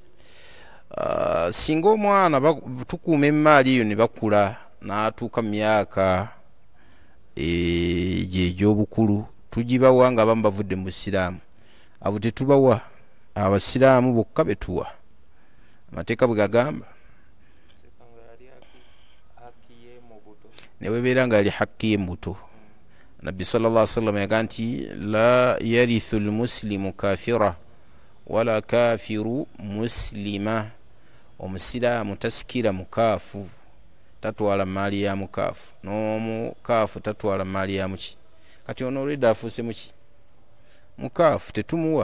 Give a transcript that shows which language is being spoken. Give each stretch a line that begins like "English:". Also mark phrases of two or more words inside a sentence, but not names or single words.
Ganda: Singa omwana tukuuma emaali eyo ne bakula n'atuuka mu myaka egy'obukulu, tugibawa nga abamu bavudde mu busiraamu. Abo tetubawa, abasiraamu bokka betuwa. Amateeka bwe gagamba ne webeera nga ali hakki ye muto. Nabbi
Arabic: صلى الله عليه وسلم
Ganda: yagaa nti
Arabic: لا يرث المسلم كافرا ولا الكافر مسلما,
Ganda: omusiraamu tasikira mukaafu, tatwala maali ya mukaafu, n'omukaafu tatwala maali ya muki. Kati ono olwedde afuuse muki, mukaafu, tetumuwa.